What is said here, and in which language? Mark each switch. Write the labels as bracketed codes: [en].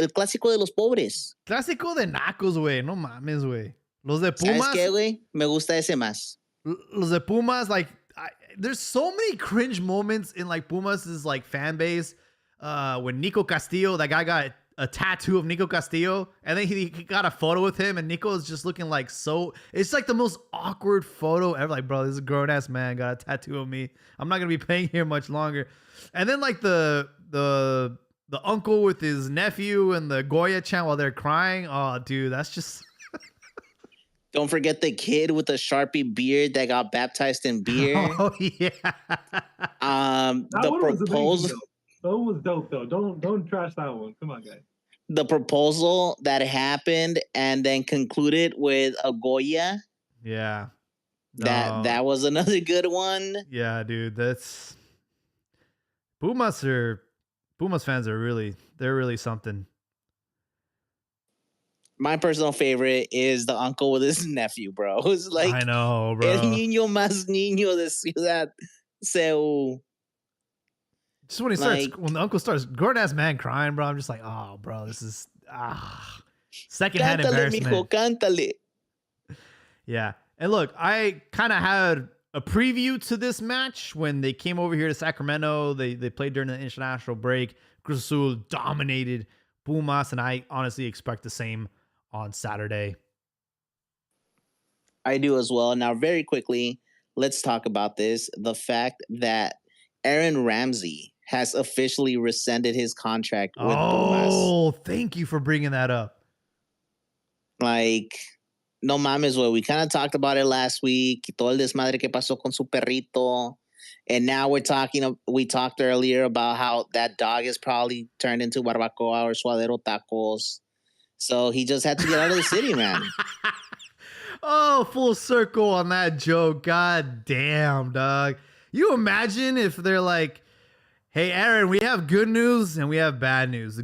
[es] El Clásico de los Pobres. Clásico de Nacos, güey. No mames, güey. Los de Pumas. ¿Sabes qué, güey? Me gusta ese más. Los de Pumas, like, [en] there's so many cringe moments in like Pumas' like fan base. When Nico Castillo, that guy got a tattoo of Nico Castillo, and then he got a photo with him, and Nico is just looking like so. It's like the most awkward photo ever. Like, bro, this is a grown ass man got a tattoo of me. I'm not gonna be playing here much longer. And then like the uncle with his nephew and the Goya chant while they're crying. Oh, dude, that's just. Don't forget the kid with the Sharpie beard that got baptized in beer. Oh yeah. The one was amazing, proposal. though. That one was dope though. Don't trash that one. Come on, guys. The proposal that happened and then concluded with a Goya. Yeah. That was another good one. Yeah, dude. That's Pumas fans are really something. My personal favorite is the uncle with his nephew, bro. Who's like, I know, bro. [es] El niño más niño de Ciudad Seu. [en] Just when when the uncle starts grown ass man crying, bro, I'm just like, oh, bro, this is secondhand [es] Cántale, [en] embarrassment. [es] mijo, cántale. [en] Yeah, and look, I kind of had a preview to this match when they came over here to Sacramento. They played during the international break. Cruz Azul dominated Pumas, and I honestly expect the same on Saturday. I do as well. Now, very quickly, let's talk about this. The fact that Aaron Ramsey has officially rescinded his contract with Pumas. Oh, thank you for bringing that up. Like, [es] no mames, [en] well, we kind of talked about it last week. [es] Todo el desmadre que pasó con su perrito. [en] And now we talked earlier about how that dog is probably turned into barbacoa or suadero tacos. So he just had to get out of the city, man. Oh, full circle on that joke. God damn, dog. You imagine if they're like, hey, Aaron, we have good news and we have bad news.